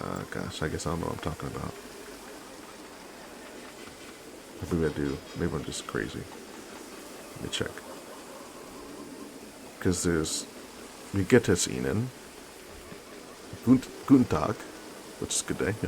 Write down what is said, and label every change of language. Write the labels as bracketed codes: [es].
[en] Gosh, I guess I don't know what I'm talking about. Maybe I do. Maybe I'm just crazy. Let me check. Because there's [de] Wie geht es Ihnen? Guten Tag, [en] which is good day.